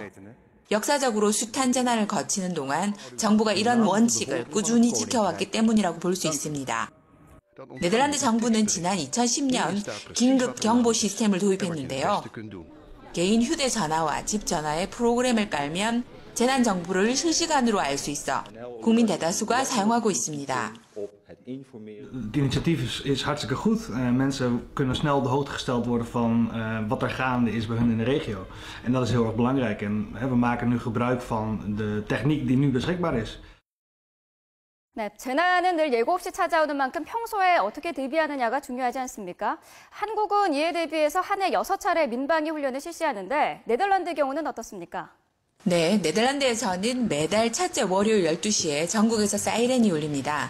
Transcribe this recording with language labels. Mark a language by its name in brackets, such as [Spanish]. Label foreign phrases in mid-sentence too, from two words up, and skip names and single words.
[Korean] 역사적으로 숱한 재난을 거치는 동안 정부가 이런 원칙을 꾸준히 지켜왔기 때문이라고 볼 수 있습니다. 네덜란드 정부는 지난 2010년 긴급 경보 시스템을 도입했는데요. 개인 휴대전화와 집 전화에 프로그램을 깔면 재난 정보를 실시간으로 알 수 있어 국민 대다수가 사용하고 있습니다. [Dutch] Het initiatief is hartstikke goed. Mensen kunnen snel op de hoogte gesteld worden van wat er gaande is bij hun in de regio. En dat is heel erg belangrijk. En we maken nu gebruik van de techniek die nu beschikbaar is. [Korean] 네, 재난은 늘 예고 없이 찾아오는 만큼 평소에 어떻게 대비하느냐가 중요하지 않습니까? 한국은 이에 대비해서 한 해 6차례 민방위 훈련을 실시하는데 네덜란드 경우는 어떻습니까? 네, 네덜란드에서는 매달 첫째 월요일 12시에 전국에서 사이렌이 울립니다.